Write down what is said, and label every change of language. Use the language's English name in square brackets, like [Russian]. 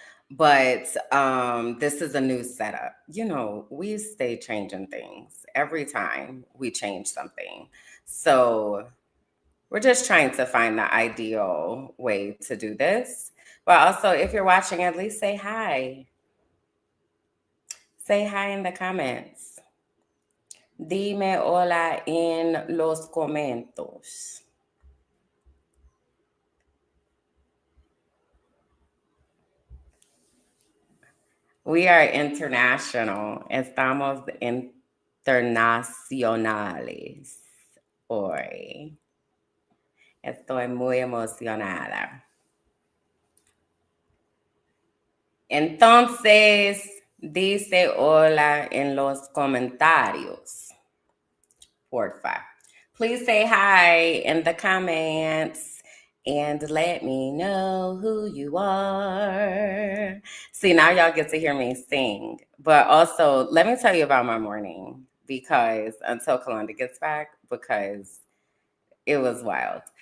[English] But this is a new setup. You know, we stay changing things every time we change something. So we're just trying to find the ideal way to do this. But also, if you're watching, at least say hi. Say hi in the comments. [Spanish] Dime hola en los comentarios. [English] We are international. [Spanish] Estamos internacionales hoy. Estoy muy emocionada. Entonces, dice hola en los comentarios. Porfa. [English] Please say hi in the comments and let me know who you are. See, now y'all get to hear me sing. But also, let me tell you about my morning because until Kalonda gets back, because it was wild.